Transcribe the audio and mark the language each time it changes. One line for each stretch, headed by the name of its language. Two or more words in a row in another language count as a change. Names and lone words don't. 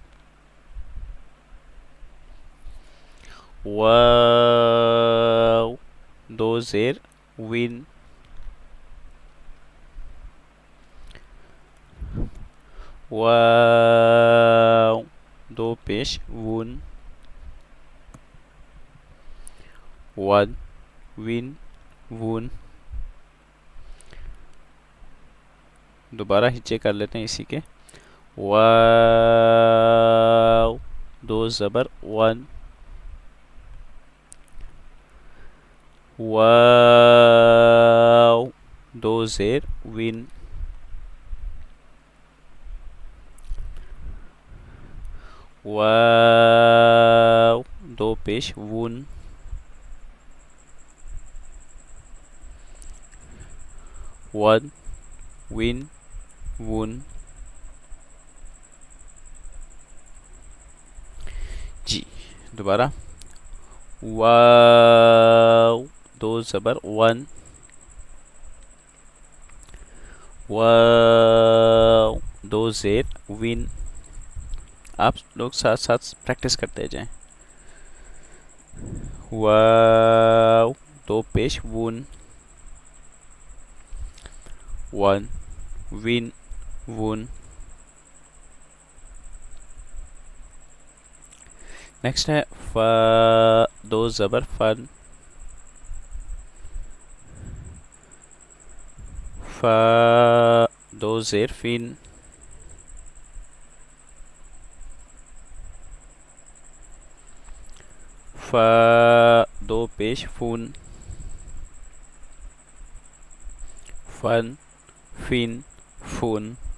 Urdu: واو دو زیر وین, واو دو پیش وون, ون, وین, وون. دوبارہ ہچے کر لیتے ہیں اسی کے. واو دو زبر ون, واو دو زیر وین, واو دو پیش وون, ون, وین, وون. جی دوبارہ, واو دو زبر ون, واو دو زیر وین. آپ لوگ ساتھ ساتھ پریکٹس کرتے جائیں. واو دو پیش وون, ون, وین, وون. نیکسٹ ہے فا دو زبر فن, فا دو زیر فین, فا دو پیش فون, فن, فین, فون.